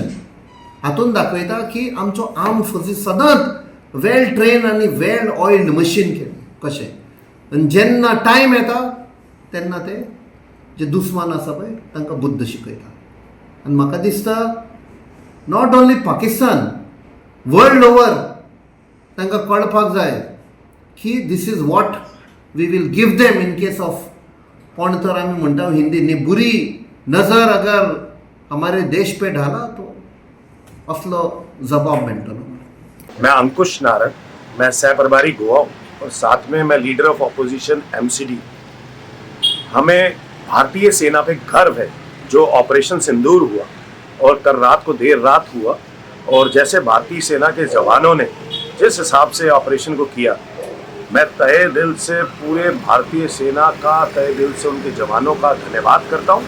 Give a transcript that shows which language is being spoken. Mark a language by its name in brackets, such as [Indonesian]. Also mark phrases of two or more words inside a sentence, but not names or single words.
[Konkani] हातून दाखयता की आमचो [English] armed forces [Konkani] सदांच [English] well train [Konkani] आनी [English] well oiled machine [Konkani] कशें, आनी जेन्ना टायम येता तेन्ना ते जे दुस्मान आसा पळय तांकां बुद्ध शिकयता. आनी म्हाका दिसता [English] not only [Konkani] पाकिस्तान, [English] world over [Konkani] तांकां कळपाक जाय की [English] this is what we will give them in case of [Konkani] कोण तर आमी म्हणटा [Hindi] हिंदी नी बुरी नजर अगर हमारे देश पे डाला तो [Konkani] असलो जवाब मेळटलो. [Hindi] मैं अंकुश नारंग, मैं सह प्रभारी गोवा हूँ और साथ में मैं [English] leader of opposition [Hindi] एमसीडी. हमें भारतीय सेना पे गर्व है जो ऑपरेशन सिंदूर हुआ और कल रात को देर रात हुआ, और जैसे भारतीय सेना के जवानों ने जिस हिसाब से ऑपरेशन को किया, मैं तहे दिल से पूरे भारतीय सेना का तहे दिल से उनके जवानों का धन्यवाद करता हूँ.